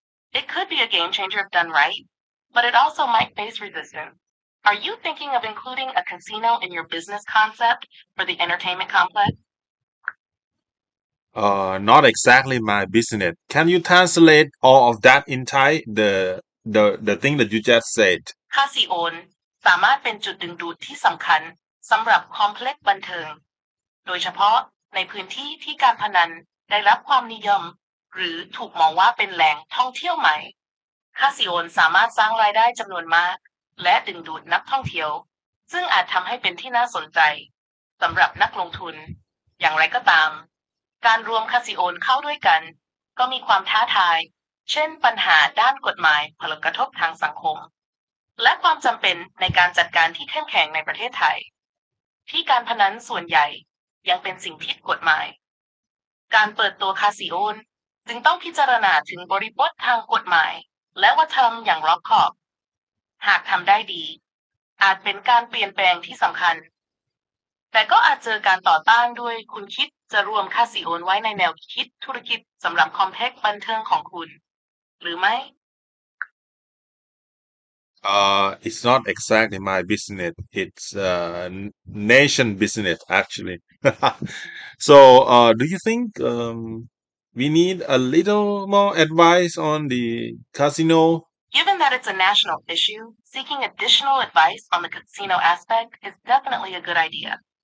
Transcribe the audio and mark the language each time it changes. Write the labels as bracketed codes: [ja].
[en] It could be a game changer if done right, but it also might face resistance. Are you thinking of including a casino in your business concept for the entertainment complex? Not exactly my business. Can you translate all of that in Thai? The thing that you just said. [th] คาสิโอนสามารถเป็นจุดดึงดูดที่สำคัญสำหรับคอมเพล็กซ์บันเทิงโดยเฉพาะในพื้นที่ที่การพนันได้รับความนิยมหรือถูกมองว่าเป็นแหล่งท่องเที่ยวใหม่ คาสิโอนสามารถสร้างรายได้จำนวนมากและดึงดูดนักท่องเที่ยวซึ่งอาจทำให้เป็นที่น่าสนใจสำหรับนักลงทุนอย่างไรก็ตามการรวมคาสิโอนเข้าด้วยกันก็มีความท้าทายเช่นปัญหาด้านกฎหมายผลกระทบทางสังคมและความจำเป็นในการจัดการที่เข้มแข็งในประเทศไทยที่การพนันส่วนใหญ่ยังเป็นสิ่งผิดกฎหมาย การเปิดตัวคาสิโอนจึงต้องพิจารณาถึงบริบททางกฎหมายและวัฒนธรรมอย่างรอบคอบหากทำได้ดีอาจเป็นการเปลี่ยนแปลงที่สำคัญแต่ก็อาจเจอการต่อต้านด้วยคุณคิดจะรวมคาสิโอนไว้ในแนวคิดธุรกิจสำหรับคอมเพล็กซ์บันเทิงของคุณหรือไม่ [en] It's not exactly my business. It's nation business actually. So, do you think we need a little more advice on the casino? Given that it's a national issue, seeking additional advice on the casino aspect is definitely a good idea.